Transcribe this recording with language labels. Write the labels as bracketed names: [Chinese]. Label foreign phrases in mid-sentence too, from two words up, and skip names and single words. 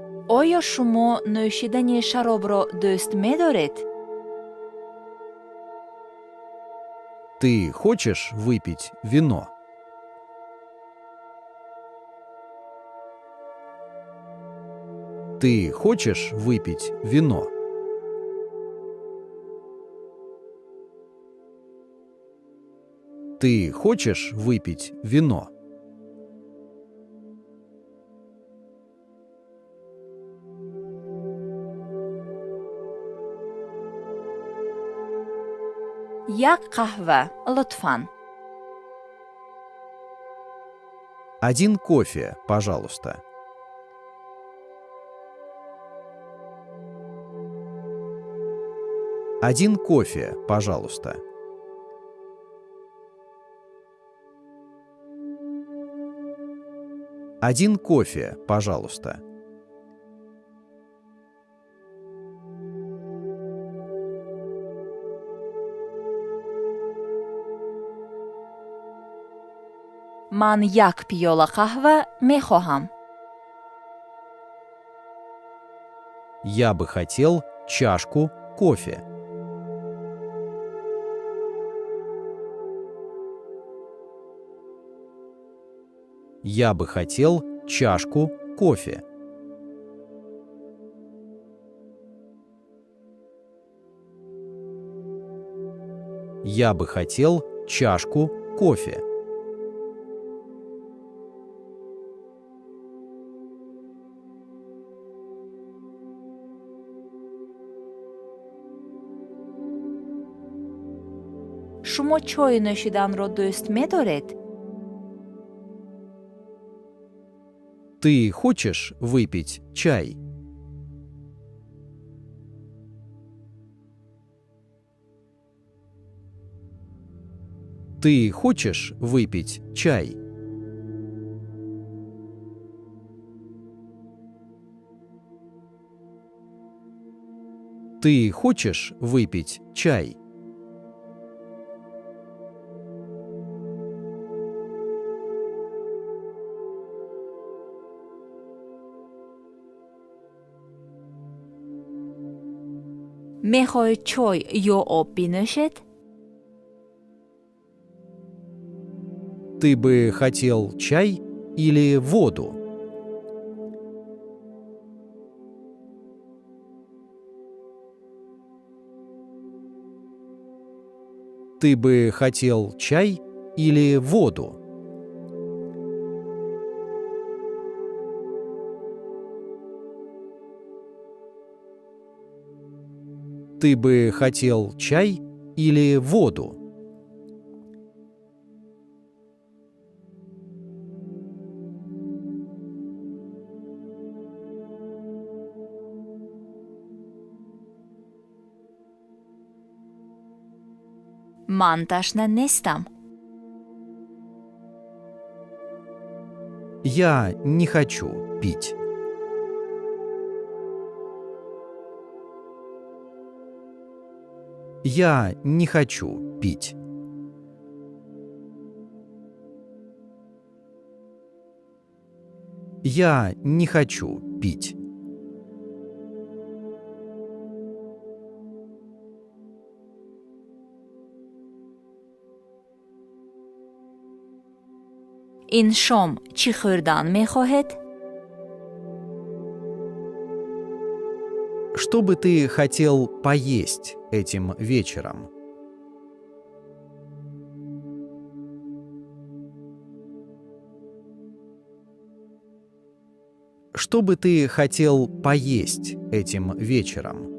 [Tajik] оё шумо нӯшидани шаробро дӯст медоред? [Russian] Ты хочешь выпить вино? Ты хочешь выпить вино? Ты хочешь выпить вино? [Tajik] як қаҳва лутфан. [Russian] Один кофе, пожалуйста. Один кофе, пожалуйста. Один кофе, пожалуйста. [Tajik] ман як пиёла қаҳва мехоҳам. [Russian] Я бы хотел чашку кофе. Я бы хотел чашку кофе. Я бы хотел чашку кофе. [Tajik] шумо чой нӯшиданро дӯст медоред? [Russian] Ты хочешь выпить чай? Ты хочешь выпить чай? Ты хочешь выпить чай? [Tajik] мехоҳед чой ё об бинӯшед? [Russian] Ты бы хотел чай или воду? Ты бы хотел чай или воду? Ты бы хотел чай или воду? [Tajik] ман ташна нестам. [Russian] Я не хочу пить. Я не хочу пить. Я не хочу пить. [Tajik] ин шом чӣ хӯрдан мехоҳед? [Russian] Что бы ты хотел поесть этим вечером? Что бы ты хотел поесть этим вечером?